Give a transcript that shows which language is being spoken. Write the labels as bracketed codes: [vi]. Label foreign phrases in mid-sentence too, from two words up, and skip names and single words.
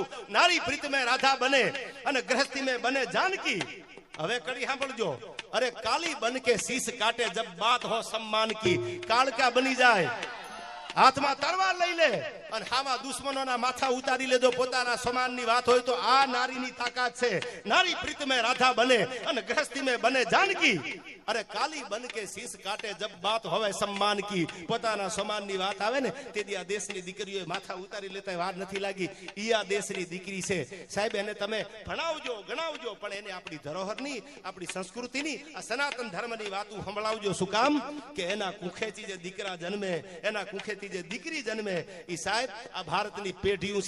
[hi] नारी प्रीत में राधा बने અને गृहस्थी में बने जानकी. [gu] હવે કડી સાંભળજો, [hi] अरे काली बन के शीश काटे जब बात हो सम्मान की. [gu] કાળકા બની જાય, હાથમાં તરવાર લઈ લે, અને હામાં દુશ્મનોના માથા ઉતારી લેજો. પોતાના સમાનની વાત હોય તો આ નારીની તાકાત છે. [hi] નારી પ્રીત में राधा बने અને गृहस्थी में बने जानकी. अरे काली बन के शीश काटे जब बात होवे सम्मान की. [gu] પોતાના સમાનની વાત આવે ને તેથી આ દેશની દીકરીઓએ માથા ઉતારી લેતા વાર નથી લાગી. ઈ આ દેશની દીકરી છે સાહેબ. એને તમે ભણાવજો ગણાવજો પણ એને આપણી ધરોહરની આપણી સંસ્કૃતિની આ સનાતન ધર્મની વાતો સંભળાવજો. શું કામ કે એના કુખેથી જે દીકરા જન્મે એના કુખેથી જે દીકરી જન્મે ઈ સાહેબ આ ભારતની પેઢીયું છે.